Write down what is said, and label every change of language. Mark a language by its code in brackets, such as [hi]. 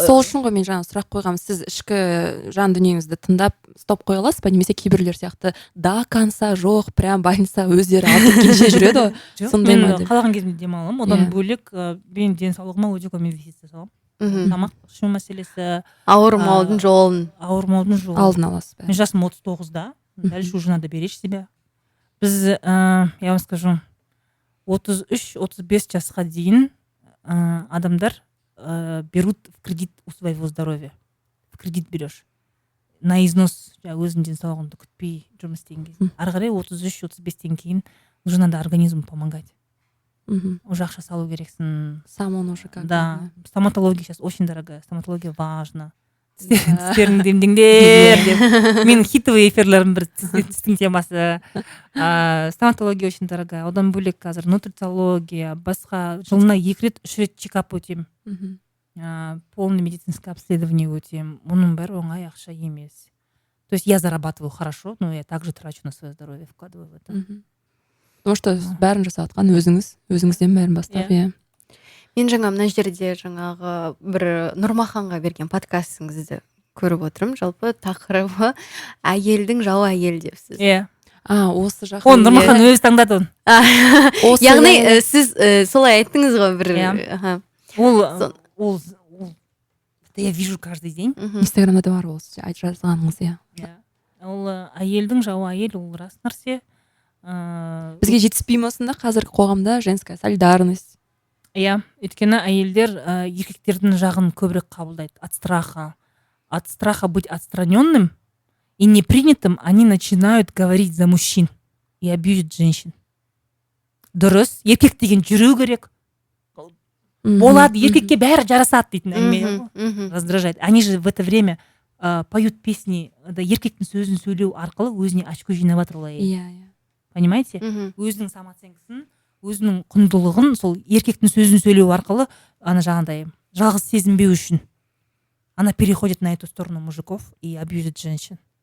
[kk] Сол үшін ғой мен жаңа сұрақ қойғам, сіз ішкі жан дүниеңізді тыңдап стоп қоя аласыз ба, немесе кейбіреулер сияқты [ru] до конца [kk] жоқ, [ru] прям больница [kk] өздері алып келше жүреді ғой. Сондай ма деп. Қалаған кезімде демаламын. Одан бөлек мен денсаулығыма өте көп инвестиция саламын. Тамақ ішу мәселесі, ауырмаудың жолын алдын аласыз. Мен жасым 39-да, [ru] дальше уже надо беречь себя. Біз, я вам скажу, 33-35 [kk] жасқа дейін адамдар [ru] берут в кредит у своего здоровья. В кредит берешь. На износ [kk] өзің денсаулығыңды күтпей жұмыс істеген кезде. Ары қарай 33-35-тен кейін [ru] уже надо организму помогать. [kk] Уже ақша салу керексің. [ru] Сам он уже как. Да. Стоматология сейчас очень дорогая. Стоматология важна. [kk] Тістерін демдеңдер деп. Менің хитовый эфирлерім бір тістің темасы. [ru] Стоматология очень дорогая. [kk] Одан бөлек қазір нутрициология, басқа жылына 2 рет 3 рет чекап өтем. [ru] Полный медицинское обследование өтем. [kk] Оның бәрі оңай ақша емес. [ru] То есть я зарабатываю хорошо, но я также трачу на свое здоровье, вкладываю в это. [kk] Потому что бәрін жасатқан өзіңізден бәрін бастап, иә. Мен жаңа мына жерде жаңағы бір Нұрмаханға берген подкастыңызды көріп отырмын. Жалпы тақырыбы әйелдің жауы әйел депсіз. Иә. Осы жаққа. Оны Нұрмахан өзі таңдады оны. Яғни сіз солай айттыңыз ғой бір. [ru] Ол я вижу каждый день. [kk] Инстаграмда да бар ол айтып жазғаныңыз, иә. Ол әйелдің жауы әйел, ол рас нәрсе. Бізге жетіспей ме осында қазіргі қоғамда [ru] женская солидарность? [kk] Иә, өйткені әйелдер еркектердің жағын көбірек қабылдайды. [ru] От страха быть отстраненным и непринятым они начинают говорить за мужчин и абьюзить женщин. [kk] Дұрыс, еркек деген жүру керек. Болады, еркекке бәрі жарасады дейтін әңгіме. Раздражает. [ru] Они же в это время поют песни, [kk] еркектің сөзін сөйлеу арқылы өзіне очко жинап жатыр олай. Иә. [ru] Понимаете? [kk] Өзінің самооценкасын, өзінің құндылығын сол еркектің сөзін сөйлеу арқылы ана жаңағыдай жалғыз сезінбеу үшін [ru] она переходит на эту сторону мужиков и абьюзит женщин.